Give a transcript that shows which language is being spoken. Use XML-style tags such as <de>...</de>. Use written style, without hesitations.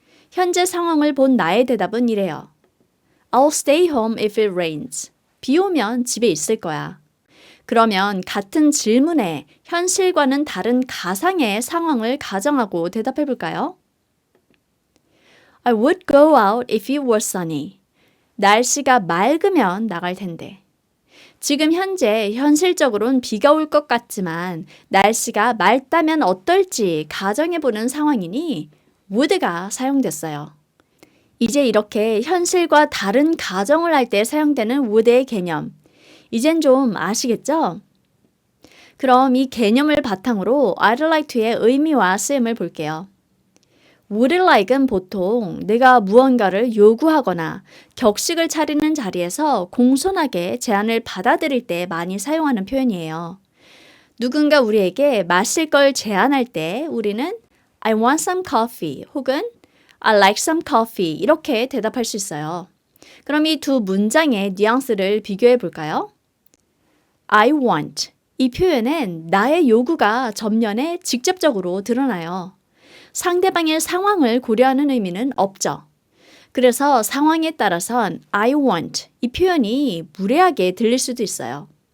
<ko>현재 상황을 본 나의 대답은 이래요.</ko> <en>I'll stay home if it rains.</en> <ko>비 오면 집에 있을 거야. 그러면 같은 질문에 현실과는 다른 가상의 상황을 가정하고 대답해 볼까요?</ko> <en>I would go out if it was sunny.</en> <ko>날씨가 맑으면 나갈 텐데. 지금 현재 현실적으로는 비가 올 것 같지만 날씨가 맑다면 어떨지 가정해 보는 상황이니 would가 사용됐어요. 이제 이렇게 현실과 다른 가정을 할 때 사용되는 would의 개념. 이젠 좀 아시겠죠? 그럼 이 개념을 바탕으로 I'd like to의 의미와 쓰임을 볼게요. would like은 보통 내가 무언가를 요구하거나 격식을 차리는 자리에서 공손하게 제안을 받아들일 때 많이 사용하는 표현이에요. 누군가 우리에게 마실 걸 제안할 때 우리는</ko> <en>I want some coffee</en> <ko>혹은</ko> <en>I like some coffee</en> <ko>이렇게 대답할 수 있어요. 그럼 이 두 문장의 뉘앙스를 비교해 볼까요? I want 이 표현엔 나의 요구가 전면에 직접적으로 드러나요. 상대방의 상황을 고려하는 의미는 없죠. 그래서 상황에 따라선 I want 이 표현이 무례하게 들릴 수도 있어요.</ko>